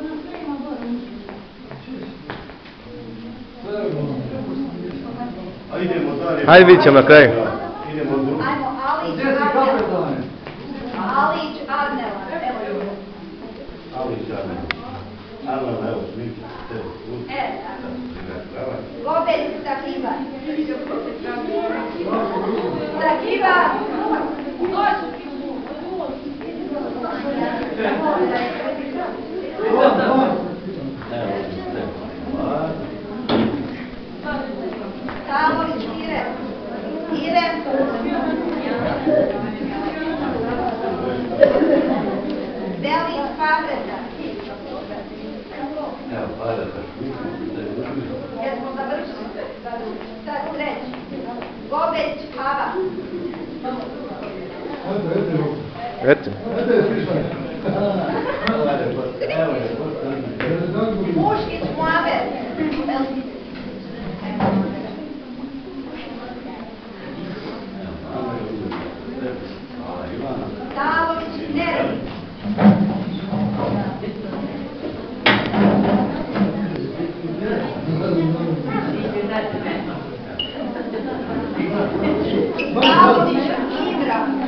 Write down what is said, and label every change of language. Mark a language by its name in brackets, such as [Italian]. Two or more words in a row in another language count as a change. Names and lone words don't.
[Bosnian] Hajde, vidit ćemo na kraju. Ajmo, Alić Arnela. Evo je. Alić Arnela. Arnela, evo, snimite. Gobelj Sakiva. Sakiva. Talović Ire. Belić Fabreta. Evo, Fabreta. Jesmo završili. Sad treći. Gobeć Hava. Eto. Muškić Muamer. Talović Neren. Talović Ibra.